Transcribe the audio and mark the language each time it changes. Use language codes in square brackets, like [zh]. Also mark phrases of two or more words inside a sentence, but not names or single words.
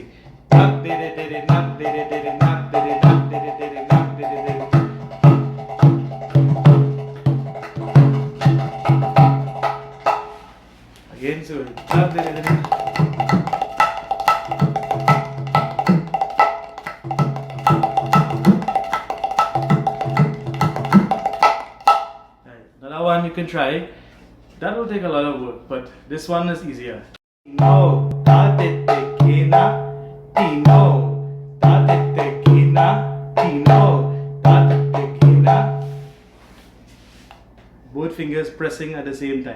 [en] Nak dede dede nak dede dede nak dede nak dede dede nak dede dede. Again, so nak dede dede. Another one you can try. That will take a lot of work, but this one is easier. No, da de de kina, tino, da de de kina, tino, da de de kina. Both fingers pressing at the same time.